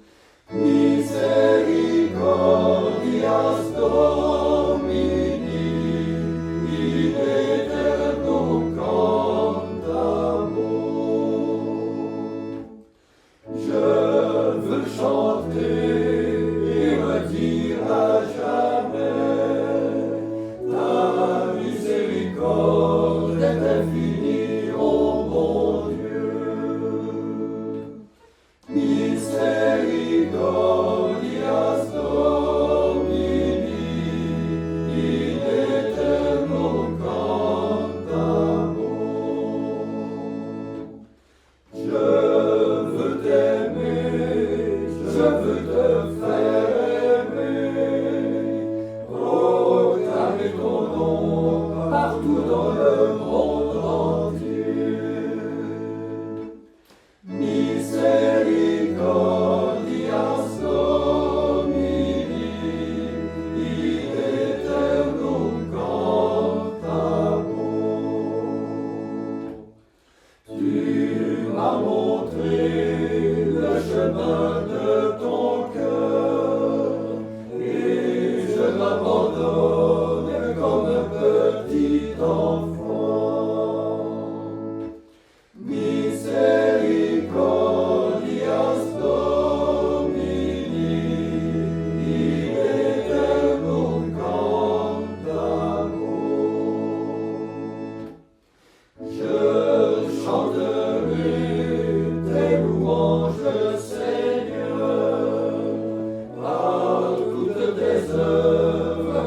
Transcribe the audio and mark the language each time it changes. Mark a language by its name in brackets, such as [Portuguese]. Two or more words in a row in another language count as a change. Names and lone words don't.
[Latin] Misericordias Domini, in aeternum cantamus. [French] Je veux chanter et redire à jamais, ta miséricorde est infinie, ô mon Dieu. [Latin] Misericordias Domini, in aeternum cantamus. [French] Je veux t'aimer, je veux te faire aimer, proclamer ton nom partout dans le monde entier. [Latin] Misericordias Domini, in aeternum cantamus. [French] Tu m'as montré le chemin de ton cœur, et je m'abandonne comme un petit enfant. [Latin] Misericordias Domini, in aeternum cantamus. [French] Je chanterai tes louanges, Seigneur, par toutes tes œuvres